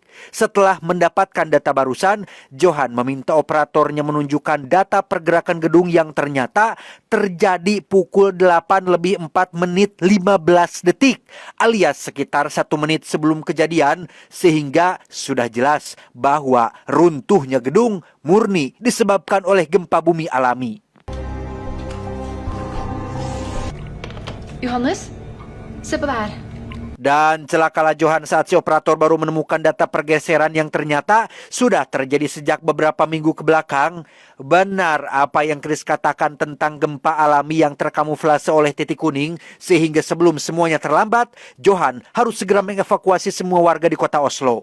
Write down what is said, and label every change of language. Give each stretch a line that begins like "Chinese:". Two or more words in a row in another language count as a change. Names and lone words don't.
Indonesian: Setelah mendapatkan data barusan, Johan meminta operatornya menunjukkan data pergerakan gedung yang ternyata terjadi pukul 8 lebih 4 menit 15 detik, alias sekitar 1 menit sebelum kejadian, sehingga sudah jelas bahwa runtuhnya gedung murni disebabkan oleh gempa bumi alami.
Norwegian: Johannes, se på det her.
Indonesian: Dan celakalah Johan saat si operator baru menemukan data pergeseran yang ternyata sudah terjadi sejak beberapa minggu ke belakang. Benar apa yang Chris katakan tentang gempa alami yang terkamuflase oleh titik kuning, sehingga sebelum semuanya terlambat, Johan harus segera mengevakuasi semua warga di kota Oslo.